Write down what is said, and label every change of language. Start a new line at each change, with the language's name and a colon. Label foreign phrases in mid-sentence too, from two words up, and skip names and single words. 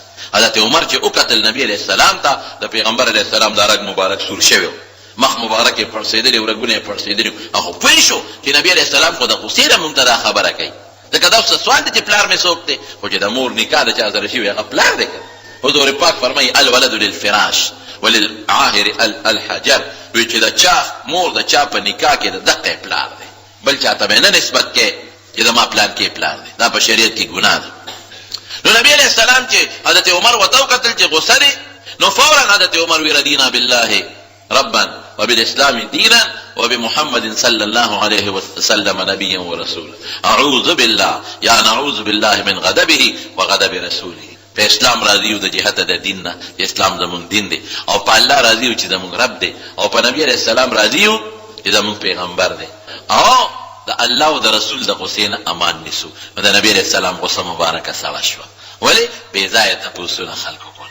Pashto: حضرت عمر چې وکتل نبي علیه السلام ته، د پیغمبر علیه السلام دا رګ مبارک سور شوی و، مخ مبارک یې پړسېدلی و، رګونه یې پړسېدلي و. هغه پوه شو چې نبي علیه السلام خو د غصې نه مونږ ته دا خبره کوي، ځکه دا اوس سوال دی چې پلار مې څوک دی، خو چې د مور نکاح د چا سره شوي هغه پلار دی که. حضور پاک فرمایي
Arabic: الولد للفراش وللعاهر الحجر،
Pashto: وی چې د چا مور د چا په نکاح کې د دقه پلار دی، بل چاته به نه نسبت کې چې د ما پلان کې پلار دی، دا په شریعت کې ګناه ده. نو نبی علیه السلام چې حضرت عمر ورته وکتل چې غصه دی، نو فورا حضرت عمر وی
Arabic: رضینا بالله ربا وبالاسلام دینا وبمحمد صلی الله علیه وسلم نبیا ورسولا، اعوذ بالله یا نعوذ بالله من غضبه وغضب رسوله.
Pashto: په اسلام راضي او د جهت د دین نه، اسلام زمونږ دین دی، او په الله راضي او چې زمونږ رب دی، او په نبی علیه السلام راضي او چې زمونږ پیغمبر دی، او د الله او د رسول د غصې نه امان نیسو. نو د نبی علیه السلام غصه مبارکه سړه شوه. ولې بې ځایه تپوسونه خلکو کول.